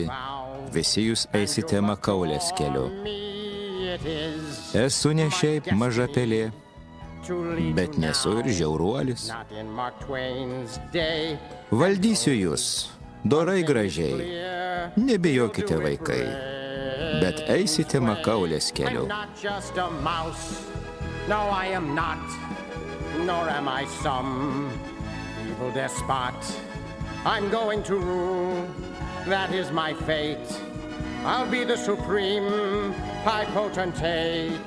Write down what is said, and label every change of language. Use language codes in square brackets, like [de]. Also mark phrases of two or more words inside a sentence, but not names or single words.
[lt] Visi jūs eisite Makaulės keliu. Esu ne šiaip maža pelė, bet nesu ir žiauruolis. Valdysiu jūs, dorai gražiai. Nebijokite, vaikai, bet eisite Makaulės keliu. [en] No, I am not, nor am I some evil despot. I'm going to rule, that is my fate. I'll be the supreme high potentate.